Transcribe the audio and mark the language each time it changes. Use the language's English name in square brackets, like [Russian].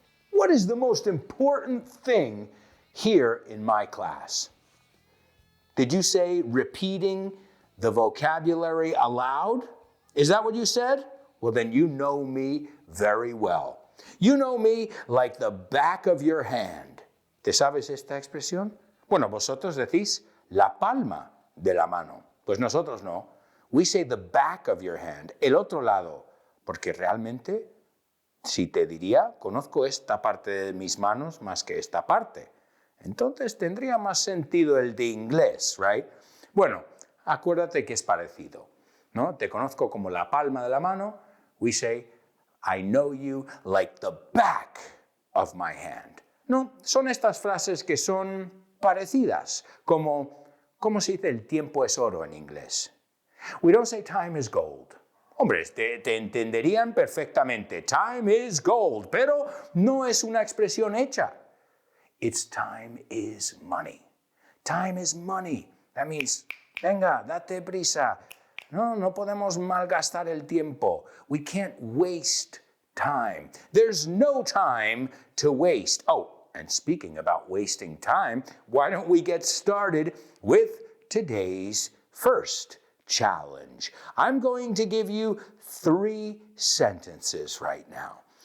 [English] What is the most important thing here in my class? Did you say repeating the vocabulary aloud? Is that what you said? Well, then you know me very well. You know me like the back of your hand. [Spanish] ¿Te sabes esta expresión? Bueno, vosotros decís la palma de la mano. Pues nosotros no. [English] We say the back of your hand, [Spanish] el otro lado, porque realmente, si te diría, conozco esta parte de mis manos más que esta parte. Entonces tendría más sentido el de inglés, right? Bueno, acuérdate que es parecido, ¿no? Te conozco como la palma de la mano. [English] We say, I know you like the back of my hand. [Spanish] No, son estas frases que son parecidas, como, ¿cómo se dice el tiempo es oro en inglés? [English] We don't say time is gold. [Spanish] Hombre, te entenderían perfectamente. [English] Time is gold, [Spanish] pero no es una expresión hecha. [English] It's time is money. Time is money. That means, [Spanish] venga, date prisa. No podemos malgastar el tiempo. [English] We can't waste time. There's no time to waste. Oh, and speaking about wasting time, why don't we get started with today's first challenge? I'm going to give you 3 sentences right now.